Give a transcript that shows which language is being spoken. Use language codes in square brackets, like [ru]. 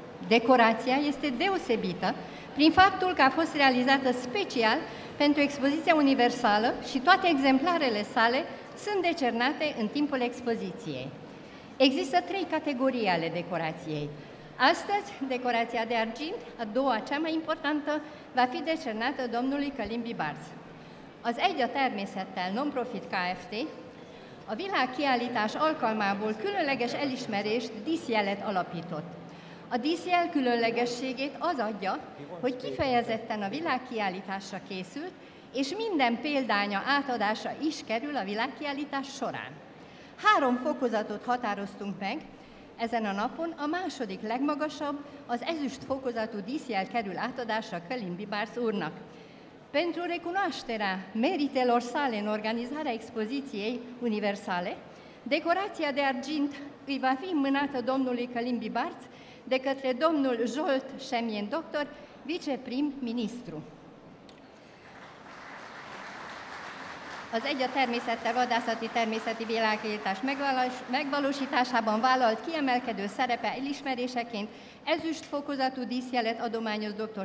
[ro] Decorația este deosebită prin faptul că a fost realizată special pentru expoziția universală și toate exemplarele sale sunt decernate în timpul expoziției. Există 3 categorii ale decorației. Astăzi, decorația de argint, a doua, cea mai importantă, va fi decernată domnului Călin Bibarz. [hu] Az Egy a Természettel non-profit Kft. A világkiállítás alkalmából különleges elismerést, díszjelet alapított. A díszjel különlegességét az adja, hogy kifejezetten a világkiállításra készült, és minden példánya átadása is kerül a világkiállítás során. 3 fokozatot határoztunk meg. Ezen a napon a második legmagasabb, az ezüst fokozatú díszjel kerül átadásra Călin Bibarz úrnak. [ro] Pentru recunoașterea meritelor sale în organizarea expoziției universale, decorația de argint îi va fi înmânată domnului Călin Bibarz de către domnul Zsolt Semjen, doctor, viceprim-ministru. [hu] Az Egy a Természettel vadászati természeti világkiállítás megvalósításában vállalt kiemelkedő szerepe elismeréseként ezüst fokozatú díszjelet adományoz dr.